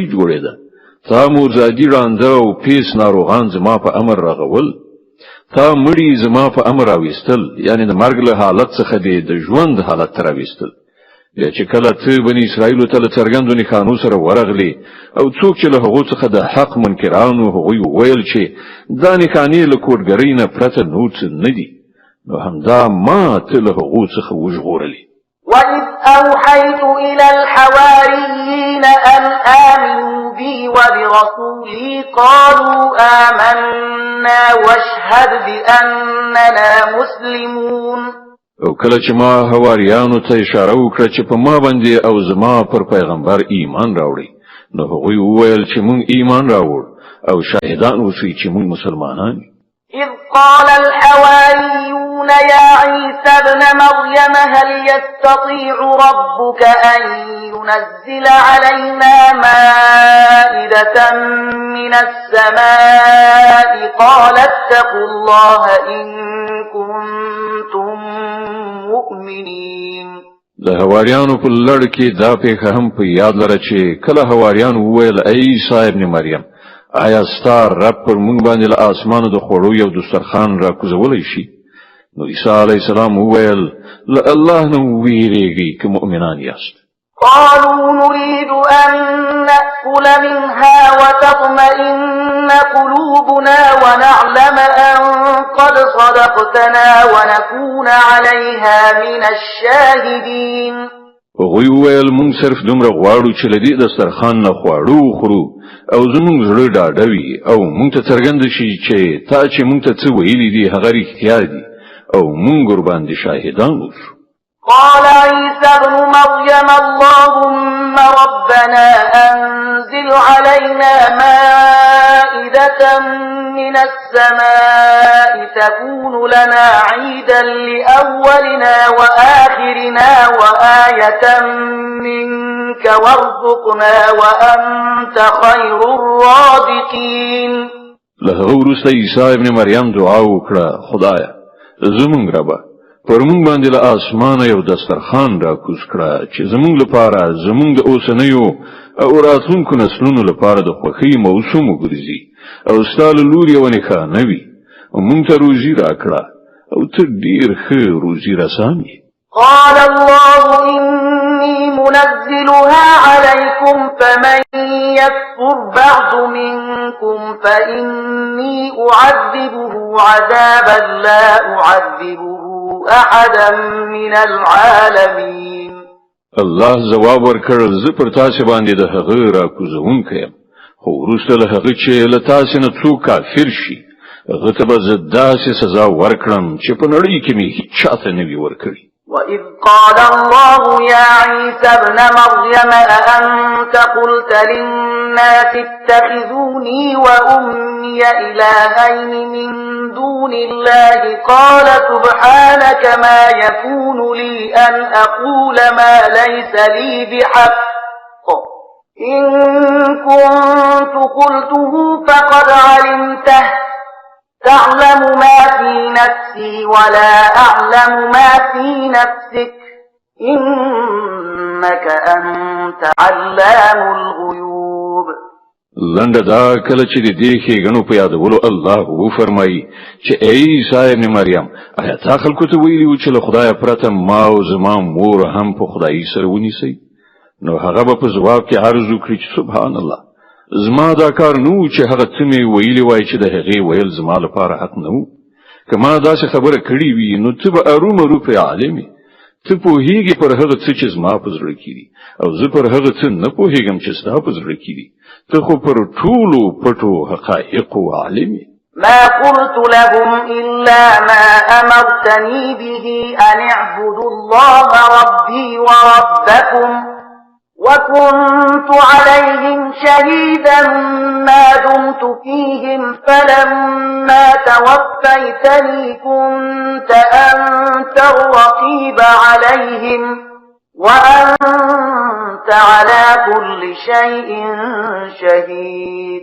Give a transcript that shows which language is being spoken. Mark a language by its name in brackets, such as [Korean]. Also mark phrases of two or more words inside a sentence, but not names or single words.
[Pashto] جوړېده تا مورزادي رانده او پیس ناروغان زما په امر رغول تا مړي زما په امر راویستل یعنی د مرګ له حالت څخه د ژوند حالت ته راویستل بیا چې کله ته بني اسرائیل ته له څرګندو نښانو سره ورغلې او څوک چې له هغو څخه د حق منکرانو هغوی وویل چې دا نښانې له کوډګرۍ نه پرته نور څه نه دي نو همدا ما ته له هغو څخه وژغورلې [Arabic] وإذ أوحيت إلى الحواريين أن آمنوا بي وبرسولي قالوا آمنا واشهد بأننا مسلمون [Pashto] او کله چې ما حواریانو ته اشاره وکړه چې په ما باندې او زما پر پیغمبر ایمان راوړي نو هغوی وویل چې مونږ ایمان راوړ او شاهدان اوسئ چې مونږ مسلمانان یو [Arabic] إذ قال الحواريون يا عيسى ابن مريم هل يستطيع ربك أن ينزل علينا مائدة من السماء قال اتقوا الله إن كنتم مؤمنين [Pashto] د حواریانو په لړ کې دا پیښه هم په یاد لره چې کله حواریانو وویل ای عیسی ابن مریم آیا ستار رب پر مونږ باندې له اسمانو د خوړو یو دسترخوان را کوزولی شي نو عیسی [Arabic] علیه السلام [Pashto] وویل له الله نه ویریږئ که مؤمنان یاست [Arabic] قالوا نريد أن نأكل منها وتطمئن قلوبنا ونعلم أن قد صدقتنا ونكون عليها من الشاهدين [Pashto] هغوی وویل مونږ صرف دومره غواړو چې له دې دسترخوان نه خواړه وخورو او زمونږ زړه ډاډه وي او مونږ ته څرګنده شي چې تا چې مونږ ته څه ویلي دي هغه رښتیا دي او مونږ ورباندې شاهدان اوسو [Arabic] قال عيسى ابن مريم اللهم ربنا أنزل علينا مائدة من السماء تكون لنا عيدا لأولنا وآخرنا وآية منك وارزقنا وأنت خير الرازقين [Pashto] له وروسته عیسی ابن مریم دعا وکړه خدایا زمونږ ربه پر مونږ باندې له اسمانه یو دسترخوان راکوز کړه چې زمونږ لپاره زمونږ د اوسنیو او راتلونکو نسلونو لپاره د خوښۍ موسم وګرځي او ستا له لوري یوه نښانه وي او مونږ ته روزي راکړه او ته ډېر ښه روزي رسان یې. [Arabic] قال الله إني منزلها عليكم فمن يكفر بعد منكم فإني أعذبه عذابا لا أعذبه أحدا من العالمين. [Pashto] الله جواب ورکړ زه پر تاسو باندې د هغه راکوزونکی یم خو وروسته له هغه چې له تاسو نه څوک کافر شي هغه ته به زه داسې سزا ورکړم چې په نړۍ کې مې هیچ چاته نه وي ورکړی. [Arabic] وإذ قال الله يا عيسى ابن مريم أأنت قلت للناس اتخذوني وأمي إلهين من دون الله قال سبحانك ما يكون لي أن أقول ما ليس لي بحق إن كنت قلته فقد علمته تعلم ما في نفسي ولا أعلم ما في نفسك إنك أنت علام الغيوب. [Pashto] لنډه دا کله چې د دې ښېګڼو په یادولو الله وفرمایي چې ای عیسی ابن مریم آیا تا خلکو ته ویلي وو چې له خدایه پرته ما او زما مور هم په خدایي سره ونیسئ؟ نو هغه به په ځواب کې عرض وکړي چې [Arabic] سبحان الله [Pashto] زما دا کار نو چې هغه څه مې ویلي وای چې د هغې ویل زما لپاره حق نه و. که ما داسې خبره کړې وي نو ته به ارومرو پرې عالم یې. ته پوهېږې پر هغه څه چې زما په زړه کې دي او زه پر هغه څه نه پوهېږم چې ستا په زړه کې دي. ته خو پر ټولو پټو حقایقو عالم یې. [Arabic] ما قلت لهم إلا ما أمرتني به أن اعبدوا الله ربي وربكم وكنت عليهم شهيدا ما دمت فيهم فلما توفيتني كنت أنت الرقيب عليهم وأنت على كل شيء شهيد.